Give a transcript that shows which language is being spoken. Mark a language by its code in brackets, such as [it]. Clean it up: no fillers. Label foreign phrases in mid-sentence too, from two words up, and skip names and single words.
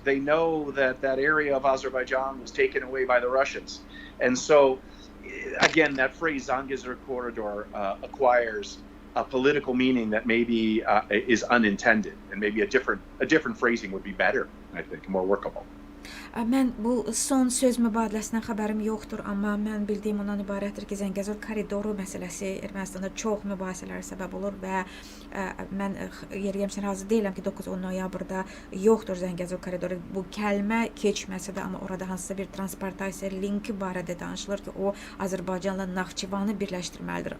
[en] They know that area of Azerbaijan was taken away by the Russians. And so, again, that phrase Zangezur corridor acquires a political meaning that maybe is unintended, and maybe a different phrasing would be better, I think, more workable. [az] Mən bu son söz mübadiləsindən xəbərim yoxdur, amma mən bildiyim ondan ibarətdir ki, Zəngəzur koridoru məsələsi Ermənistanda çox mübahisələrə səbəb olur və mən yeriyəmsən razı deyiləm ki, 9-10 noyabrda yoxdur Zəngəzur koridoru. Bu kəlmə keçməsə də, amma orada hansısa bir transportasiya linki barədə danışılır ki, o Azərbaycanla Naxçıvanı birləşdirməlidir.